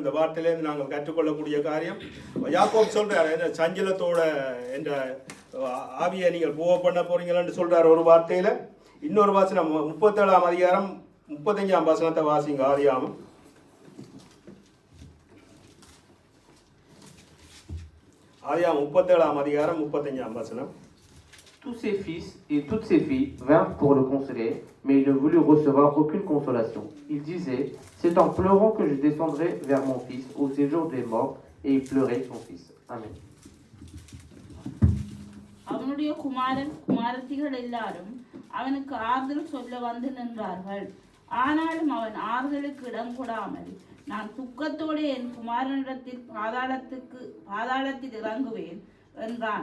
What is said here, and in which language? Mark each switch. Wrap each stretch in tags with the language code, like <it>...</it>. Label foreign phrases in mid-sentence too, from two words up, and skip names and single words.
<ta>இந்த வார்த்தையிலேருந்து நாங்கள் கற்றுக்கொள்ளக்கூடிய காரியம் யாக்கோபு சொல்கிறார், என்ன சஞ்சலத்தோட என்ற ஆவியை நீங்கள் போக பண்ண போறீங்களான்னு சொல்கிறார் ஒரு வார்த்தையில். இன்னொரு வாசனம் 37ஆம் அதிகாரம் 35ஆம் வசனத்தை வாசிங்க. ஆதியாகமம் 37ஆம் அதிகாரம் 35ஆம் வசனம்.</ta> <fr>Tous ses fils et toutes ses filles vinrent pour le consoler, mais il ne voulut recevoir aucune consolation. Il disait, c'est en pleurant que je descendrai vers mon fils au séjour des morts, et il pleurait son fils. Amen.</fr> <ta>அவனுடைய குமாரத்திகள் எல்லாரும் அவனுக்கு ஆறுதல் சொல்ல வந்து நின்றார்கள். ஆனாலும் அவன் ஆறுதலுக்கு இடம் கொடாமல், நான் துக்கத்தோடு என் குமாரனிடத்தில் பாதாளத்தில் இறங்குவேன் என்றான்.</ta>